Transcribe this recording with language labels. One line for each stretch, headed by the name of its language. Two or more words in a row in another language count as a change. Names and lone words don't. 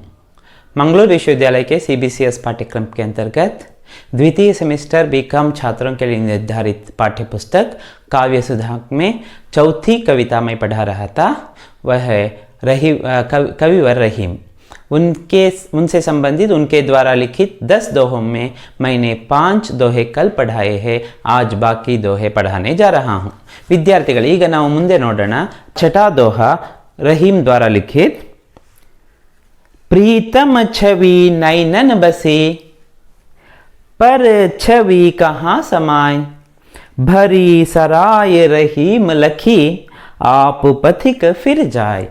Hindi: मंगलूरू विश्वविद्यालय के CBCS पाठ्यक्रम के अंतर्गत द्वितीय सेमेस्टर बीकॉम छात्रों के लिए निर्धारित पाठ्य पुस्तक काव्य सुधा में चौथी कविता मैं पढ़ा रहा था। वह है कविवर रहीम। उनसे संबंधित उनके द्वारा लिखित 10 दोहों में मैंने 5 दोहे कल पढ़ाए हैं। आज बाकी दोहे पढ़ाने जा रहा हूँ।
Kannada: विद्यार्थिगळे, ಈಗ ನಾವು ಮುಂದೆ ನೋಡೋಣ।
Hindi: छठा दोहा रहीम द्वारा लिखित। प्रीतम छवि नैनन बसे, पर छवि कहाँ समाए, भरी सराय रहीम लखी, आप पथिक फिर जाए।